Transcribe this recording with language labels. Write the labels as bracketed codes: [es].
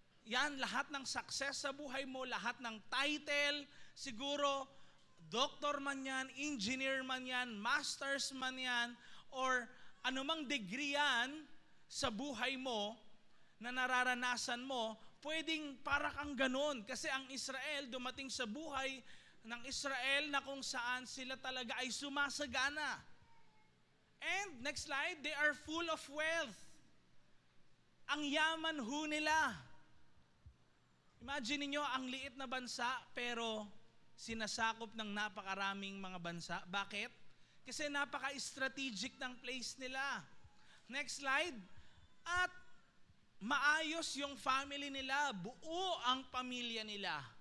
[tl] Yan, lahat ng success sa buhay mo, lahat ng title, siguro, doctor man yan, engineer man yan, masters man yan, or anumang degree yan sa buhay mo na nararanasan mo, pwedeng para kang ganon. Kasi ang Israel, dumating sa buhay ng Israel na kung saan sila talaga ay sumasagana. [en] And, next slide, they are full of wealth. [tl] Ang yaman ho nila. Imagine niyo ang liit na bansa pero sinasakop ng napakaraming mga bansa. Bakit? Kasi napaka-strategic ng place nila. Next slide. At maayos yung family nila, buo ang pamilya nila.